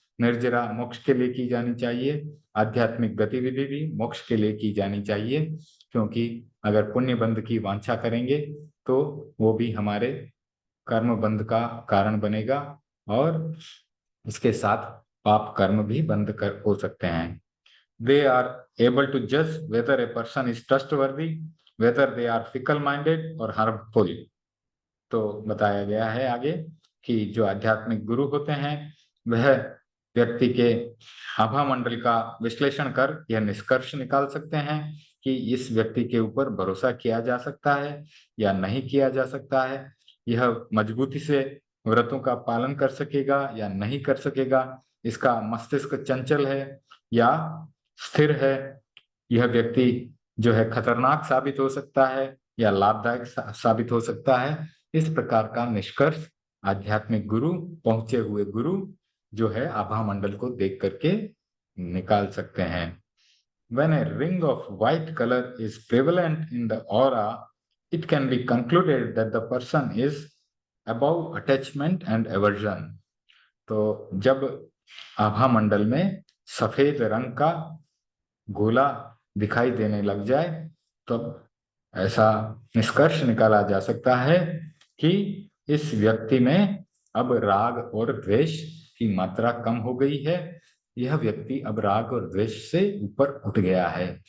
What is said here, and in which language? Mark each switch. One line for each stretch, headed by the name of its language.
Hindi: निर्जरा मोक्ष के लिए की जानी चाहिए, आध्यात्मिक गतिविधि भी मोक्ष के लिए की जानी चाहिए। क्योंकि अगर पुण्य बंध की वांछा करेंगे तो वो भी हमारे कर्म बंध का कारण बनेगा और इसके साथ पाप कर्म भी बंद हो सकते हैं।
English: They are able to judge whether a person is trustworthy, whether they are fickle minded or harmful।
Hindi: तो बताया गया है आगे कि जो आध्यात्मिक गुरु होते हैं वह व्यक्ति के आभामंडल का विश्लेषण कर यह निष्कर्ष निकाल सकते हैं कि इस व्यक्ति के ऊपर भरोसा किया जा सकता है या नहीं किया जा सकता है, यह मजबूती से व्रतों का पालन कर सकेगा या नहीं कर सकेगा, इसका मस्तिष्क चंचल है या स्थिर है, यह व्यक्ति जो है खतरनाक साबित हो सकता है या लाभदायक साबित हो सकता है। इस प्रकार का निष्कर्ष आध्यात्मिक गुरु, पहुंचे हुए गुरु जो है आभामंडल को देख करके निकाल सकते हैं।
English: When a ring of white color is prevalent in the aura, it can be concluded that the person is above attachment and aversion।
Hindi: तो जब आभामंडल में सफेद रंग का गोला दिखाई देने लग जाए तो ऐसा निष्कर्ष निकाला जा सकता है कि इस व्यक्ति में अब राग और द्वेष की मात्रा कम हो गई है, यह व्यक्ति अब राग और द्वेष से ऊपर उठ गया है।